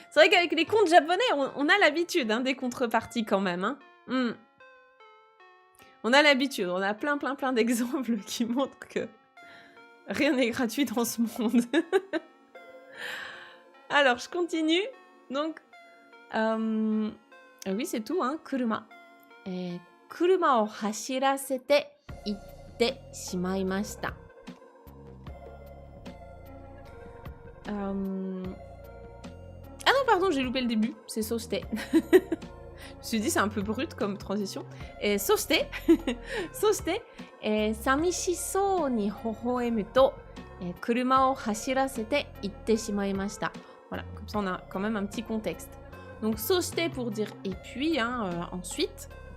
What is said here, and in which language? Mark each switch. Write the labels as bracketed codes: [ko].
[fr] C'est vrai qu'avec les contes japonais, on a l'habitude hein, des contreparties quand même. Hein. On a l'habitude, on a plein d'exemples qui montrent que rien n'est gratuit dans ce monde. Alors, je continue. Donc, oui, c'est tout, hein, kuruma. [ja] 車を走らせて行ってしまいました。 [fr] Ah non, pardon, j'ai loupé le début. C'est soste. Je me suis dit, c'est un peu brut comme transition. [ja] Et soste, soste, 寂しそうに微笑むと、車を走らせて行ってしまいました。 [fr] Voilà, comme ça on a quand même un petit contexte. Donc soste pour dire et puis, hein, ensuite.